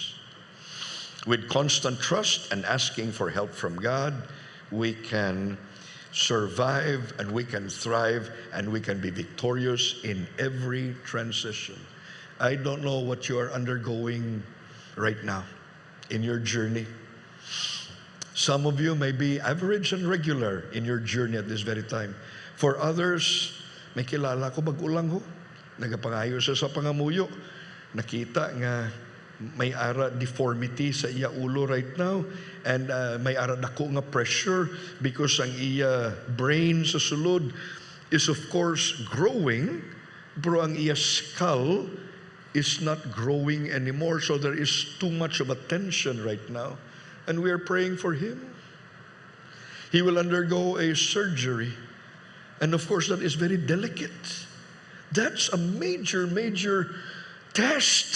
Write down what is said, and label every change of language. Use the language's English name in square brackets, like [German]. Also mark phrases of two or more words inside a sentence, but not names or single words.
[English] With constant trust and asking for help from God, we can survive and we can thrive and we can be victorious in every transition. I don't know what you are undergoing right now in your journey. Some of you may be average and regular in your journey at this very time. For others, [Hiligaynon] may kilala ko bagulang ho, nagapangayo siya sa pangamuyo, nakita nga may ara deformity sa iya ulo [English] right now, and [Hiligaynon] may ara dako nga pressure because ang iya brain sa sulod [English] is of course growing, [Hiligaynon] pero ang iya [English] skull is not growing anymore, so there is too much of a tension right now, and we are praying for him. He will undergo a surgery, and of course that is very delicate. That's a major test.